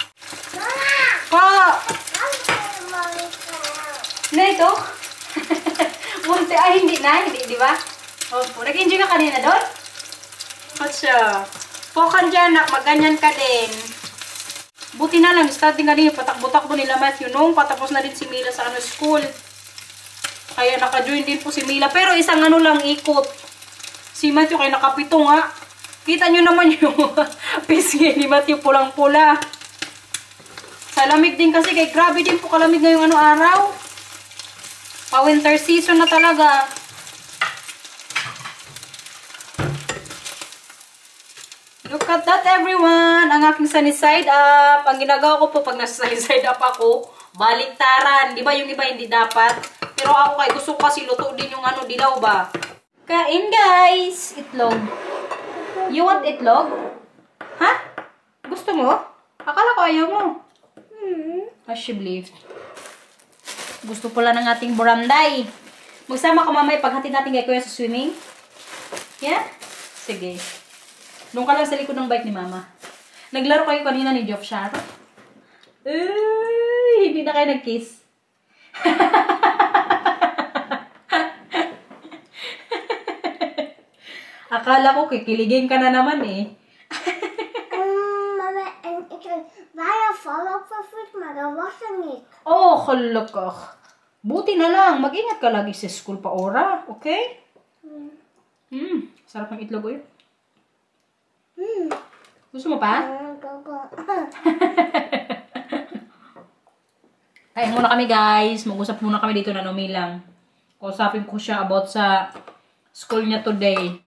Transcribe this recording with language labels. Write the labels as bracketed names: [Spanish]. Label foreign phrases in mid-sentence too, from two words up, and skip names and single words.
[Dutch] Nee, toch? [Filipino] Buti, ay hindi na, hindi, di ba? Opo, nag-enjoy ka kanina doon? Atsa. Pokan dyan, nak, magganyan ka din. Buti na lang, starting kanina, patakbo-takbo nila Matthew nung patapos na din si Mila sa school. Kaya naka-join din po si Mila. Pero isang lang ikot. Si Matthew kaya nakapito nga. Kita nyo naman yung pisngi ni Matthew pulang-pula. Sa lamig din kasi, kay grabe din po kalamig ngayong araw. Pa- [English] winter season [Filipino] na talaga. [English] Look at that, everyone! [Filipino] Ang aking [English] sunny side up. [Filipino] Ang ginagawa ko po pag nasa [English] sunny side up [Filipino] ako, baliktaran. Di ba yung iba hindi dapat? Pero ako kay gusto ko kasi luto din yung dilaw ba? Kain, guys! Itlog. [English] You want itlog? [Filipino] Ha? Gusto mo? Akala ko ayaw mo. [English] I should believe. [Filipino] Gusto pala ng ating buranday. Magsama ka mamay paghatid natin kay Kuya sa swimming. Yeah? Sige. Doon ka lang sa likod ng bike ni Mama. Naglaro kayo kanina ni Geoff Shar. Hindi na kayo nag-kiss. Akala ko kikiligin ka na naman eh. [Dutch] Mama, en ik heb bijna vallen op mijn voet, maar dat was er niet. Oh, gelukkig. [Filipino] Buti na lang. Mag-ingat ka lagi sa school pa ora. Okay? Sarap ng itlog yun. Gusto mo pa? Kain muna kami guys. Mag-usap muna kami dito na Milang. Kausapin ko siya about sa school niya today.